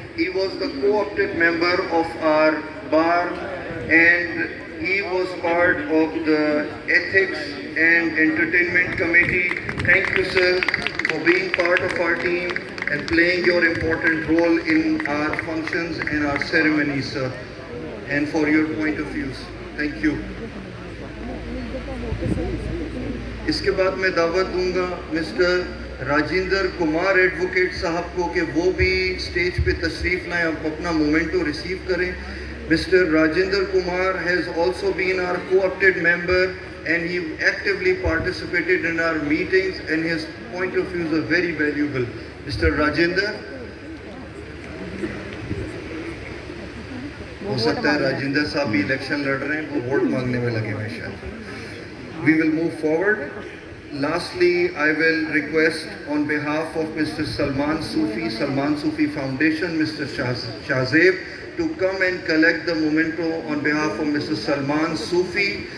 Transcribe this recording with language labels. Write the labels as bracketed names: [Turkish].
[English] He was the co-opted member of our bar and he was part of the Ethics and Entertainment Committee. Thank you, sir, for being part of our team and playing your important role in our functions and our ceremonies, sir, and for your point of views. Thank you. [Urdu] اس کے بعد میں دعوت دوں گا mister Rajendra Kumar advocate صاحب کو کہ وہ بھی اسٹیج پہ تشریف لائیں اور اپنا مومنٹو ریسیو کریں. [English] Mr Rajinder Kumar has also been our co-opted member and he actively participated in our meetings and his point of views are very valuable. Mr. [Urdu] Rajinder, ہو سکتا ہے راجندر صاحب بھی الیکشن لڑ رہے ہیں, وہ ووٹ مانگنے میں لگے ہوئے شاید. [English] We will move forward. Lastly I will request on behalf of Mr Salman Sufi Foundation, Mr Shahzeb to come and collect the memento on behalf of Mr Salman Sufi.